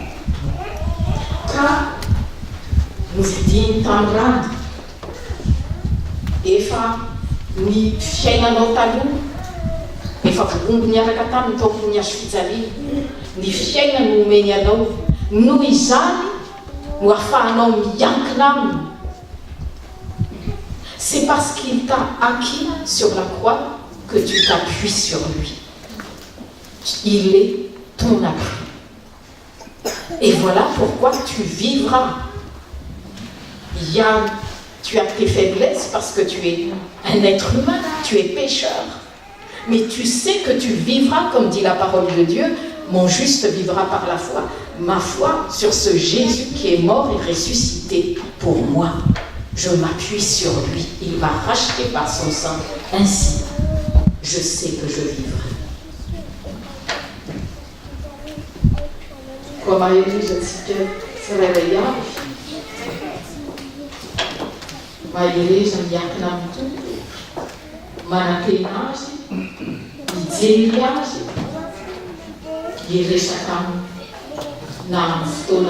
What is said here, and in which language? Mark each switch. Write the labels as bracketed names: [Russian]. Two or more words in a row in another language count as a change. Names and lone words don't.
[Malagasy] Ka novidiny tamin'ny rano. Efa ny fiainanao taloha, efa voomby niaraka taminy tao ambony hazo fijaliana. Ny fiaina no omeny anao, noho izany no ahafahanao miankina aminy. [French] C'est parce qu'il t'a acquis sur la croix que tu t'appuies sur lui. Il est ton appui. Et voilà pourquoi tu vivras. Tu as tes faiblesses parce que tu es un être humain, tu es pécheur. Mais tu sais que tu vivras, comme dit la parole de Dieu, mon juste vivra par la foi. Ma foi sur ce Jésus qui est mort et ressuscité pour moi. Je m'appuie sur lui. Il m'a racheté par son sang. Ainsi, je sais que je vivrai. [Malagasy] koa maherizatsika tsirairay avy mahereza miakina amin'ny tompo manantena azy mijery azy hiresaka aminy na amin'ny fotoana